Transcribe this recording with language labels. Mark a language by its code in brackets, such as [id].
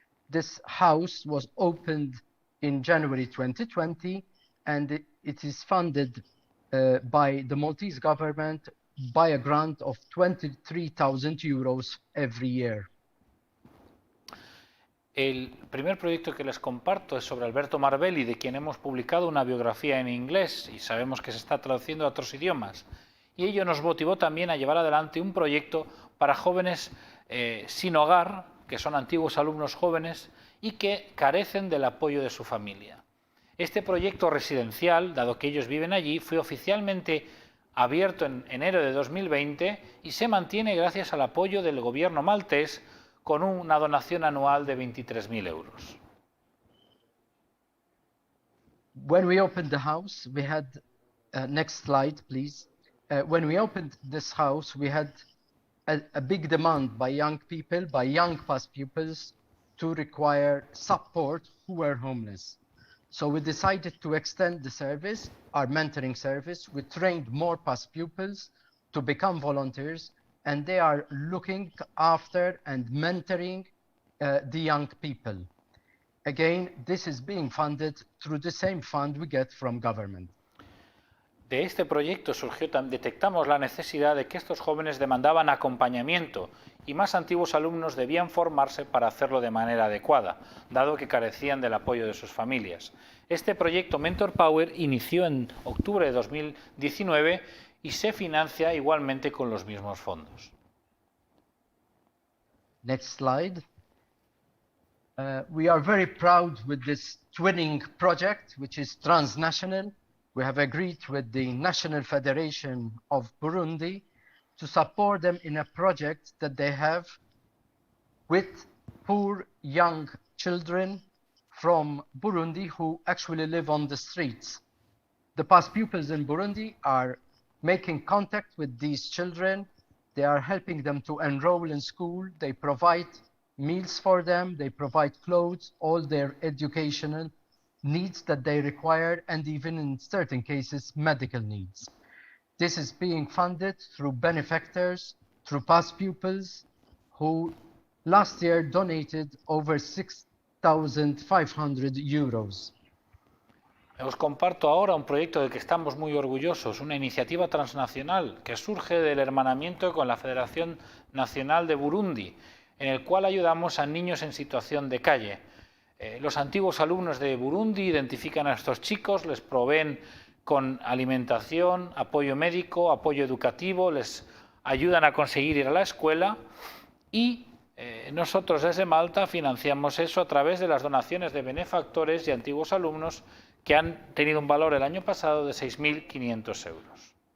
[en] This house was opened in January 2020, and it is funded by the Maltese government by a grant of 23,000 euros every year. [es] El primer proyecto que les comparto es sobre Alberto Marvelli, de quien hemos publicado una biografía en inglés y sabemos que se está traduciendo a otros idiomas. Y ello nos motivó también a llevar adelante un proyecto para jóvenes sin hogar, que son antiguos alumnos jóvenes y que carecen del apoyo de su familia. Este proyecto residencial, dado que ellos viven allí, fue oficialmente abierto en enero de 2020 y se mantiene gracias al apoyo del gobierno maltés con una donación anual de 23.000 euros. [en] When we opened the house, we had, next slide please. When we opened this house, we had a big demand by young people, by young past pupils, to require support who were homeless. So we decided to extend the service, our mentoring service. We trained more past pupils to become volunteers, and they are looking after and mentoring the young people. Again, this is being funded through the same fund we get from government. [es] De este proyecto surgió, detectamos la necesidad de que estos jóvenes demandaban acompañamiento y más antiguos alumnos debían formarse para hacerlo de manera adecuada, dado que carecían del apoyo de sus familias. Este proyecto Mentor Power inició en octubre de 2019 y se financia igualmente con los mismos fondos. [en] Next slide. We are very proud with this twinning project, which is transnational. We have agreed with the National Federation of Burundi to support them in a project that they have with poor young children from Burundi who actually live on the streets. The past pupils in Burundi are making contact with these children. They are helping them to enroll in school. They provide meals for them. They provide clothes, all their educational needs that they require, and even in certain cases, medical needs. This is being funded through benefactors, through past pupils who last year donated over 6,500 euros. [es] Os comparto ahora un proyecto del que estamos muy orgullosos, una iniciativa transnacional que surge del hermanamiento con la Federación Nacional de Burundi, en el cual ayudamos a niños en situación de calle. Los antiguos alumnos de Burundi identifican a estos chicos, les proveen con alimentación, apoyo médico, apoyo educativo, les ayudan a conseguir ir a la escuela y nosotros desde Malta financiamos eso a través de las donaciones de benefactores y antiguos alumnos que han tenido un valor el año pasado de 6.500 euros.